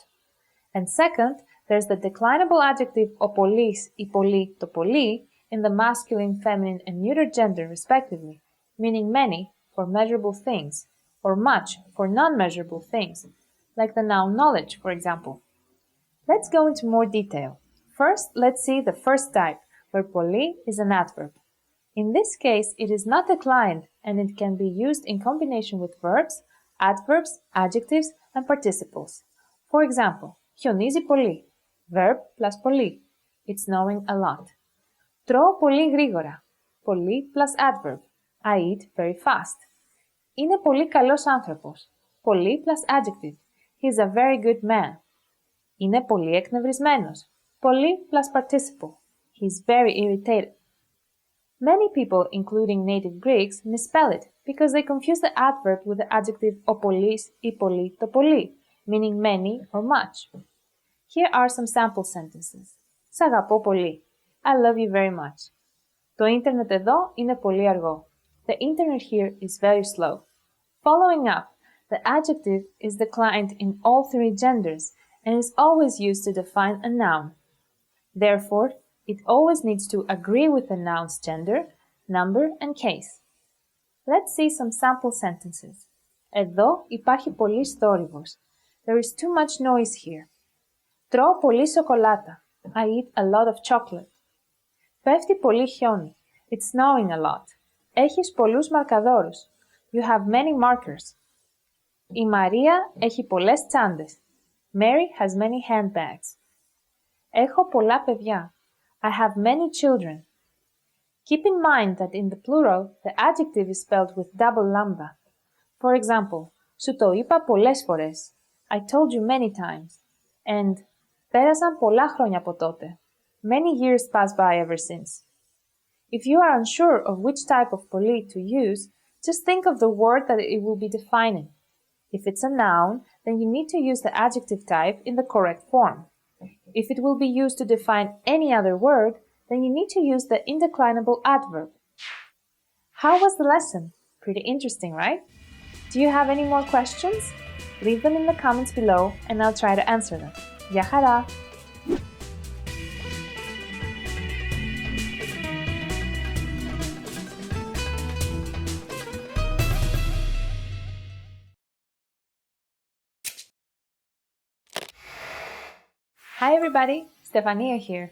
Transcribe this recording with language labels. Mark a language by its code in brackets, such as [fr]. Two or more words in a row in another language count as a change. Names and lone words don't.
[en] And second, there's the declinable adjective [el] ο πολύς, η πολλή, το πολύ, [en] in the masculine, feminine, and neuter gender respectively, meaning many for measurable things, or much for non-measurable things, like the noun knowledge, for example. Let's go into more detail. First, let's see the first type, where poli is an adverb. In this case, it is not declined, and it can be used in combination with verbs, adverbs, adjectives, and participles. For example, [el] χιονίζει πολύ, [en] verb plus [el] πολύ, [en] it's snowing a lot. [el] Τρώω πολύ γρήγορα, [en] πολύ plus adverb, I eat very fast. [el] Είναι πολύ καλός άνθρωπος, [en] πολύ plus adjective, he is a very good man. [el] Είναι πολύ εκνευρισμένος, [en] πολύ plus participle, he is very irritated. Many people, including native Greeks, misspell it because they confuse the adverb with the adjective [el] ο πολύς, η πολλή, το πολύ, [en] meaning many or much. Here are some sample sentences. [el] Σ' αγαπώ πολύ. [en] I love you very much. [el] Το ίντερνετ εδώ είναι πολύ αργό. [en] The internet here is very slow. Following up, the adjective is declined in all three genders and is always used to define a noun. Therefore, it always needs to agree with the noun's gender, number, and case. Let's see some sample sentences. [el] Εδώ υπάρχει πολύς θόρυβος. [en] There is too much noise here. [el] Τρώω πολύ σοκολάτα. [en] I eat a lot of chocolate. [el] Πέφτει πολύ χιόνι. [en] It's snowing a lot. [el] Έχεις πολλούς μαρκαδόρους. [en] You have many markers. [el] Η Μαρία έχει πολλές τσάντες. [en] Mary has many handbags. [el] Έχω πολλά παιδιά. [en] I have many children. Keep in mind that in the plural, the adjective is spelled with double lambda. For example, [el] σου το είπα πολλές φορές. [en] I told you many times. And [el] πέρασαν πολλά χρόνια από τότε. [en] Many years pass by ever since. If you are unsure of which type of poli to use, just think of the word that it will be defining. If it's a noun, then you need to use the adjective type in the correct form. If it will be used to define any other word, then you need to use the indeclinable adverb. How was the lesson? Pretty interesting, right? Do you have any more questions? Leave them in the comments below and I'll try to answer them. [el] Γεια χαρά! [en] Hi everybody, Stefania here.